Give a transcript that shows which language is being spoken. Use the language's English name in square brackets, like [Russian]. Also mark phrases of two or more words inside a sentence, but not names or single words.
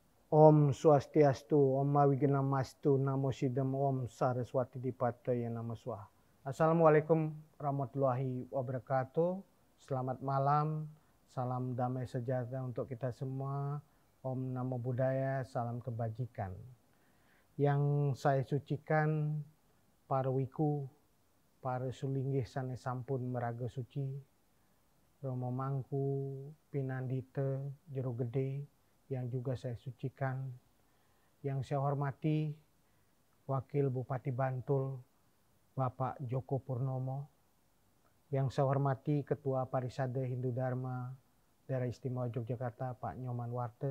[Sanskrit] Om Swastiastu, Om Wignamastu, Namo Siddham, Om Saraswati Dipataya Namo Swaha. [Arabic] السلام عليكم ورحمة الله وبركاته. [Indonesian] Selamat malam, salam damai sejahtera untuk kita semua. [Sanskrit] Om Namo Buddhaya, [Indonesian] salam kebajikan. Yang saya sucikan para wiku, para sulinggih [Balinese] sane sampun meraga suci, [Indonesian] Romo Mangku, Pinandita, Jero Gede, yang juga saya sucikan. Yang saya hormati Wakil Bupati Bantul, Bapak Joko Purnomo. Yang saya hormati Ketua Parisade Hindu Dharma Daerah Istimewa Yogyakarta, Pak Nyoman Warte.